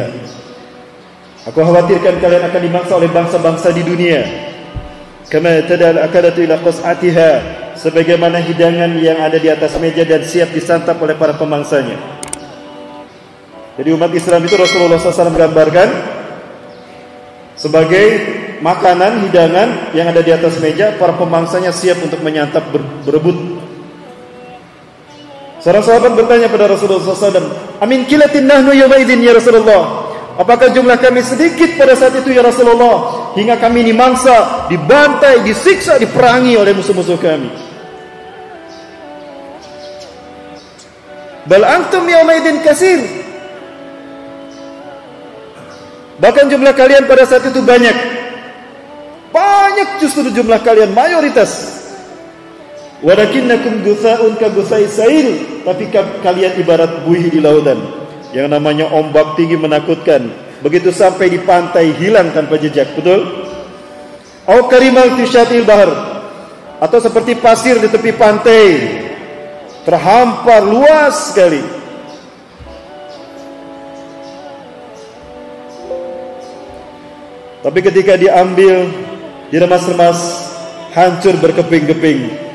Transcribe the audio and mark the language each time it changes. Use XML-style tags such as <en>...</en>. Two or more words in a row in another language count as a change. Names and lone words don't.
<id>Aku khawatirkan kalian akan dimangsa oleh bangsa-bangsa di dunia,</id> <ar>كما تداعى الأكلة إلى قصعتها,</ar> <id>sebagaimana hidangan yang ada di atas meja dan siap disantap oleh para pemangsanya. Jadi umat Islam itu Rasulullah SAW gambarkan sebagai makanan, hidangan yang ada di atas meja, para pemangsanya siap untuk menyantap, berebut. Seorang sahabat bertanya pada Rasulullah SAW,</id> <ar>أمن قلة نحن يومئذ يا رسول الله,</ar> <id>apakah jumlah kami sedikit pada saat itu</id> <ar>يا رسول الله,</ar> <id>hingga kami dimangsa, dibantai, disiksa, diperangi oleh musuh-musuh kami.</id> <ar>بل أنتم يومئذ كثير,</ar> <id>Bahkan jumlah kalian pada saat itu banyak. Banyak justru jumlah kalian, mayoritas.</id> <ar>ولكنكم غثاء كغثاء السيل,</ar> <id>tapi kalian ibarat buih di lautan. Yang namanya ombak tinggi menakutkan. Begitu sampai di pantai hilang tanpa jejak, betul?</id> <ar>أو كرمال في شاطئ البحر,</ar> <id>atau seperti pasir di tepi pantai, terhampar luas sekali. Tapi ketika diambil, diremas-remas, hancur berkeping-keping.</id>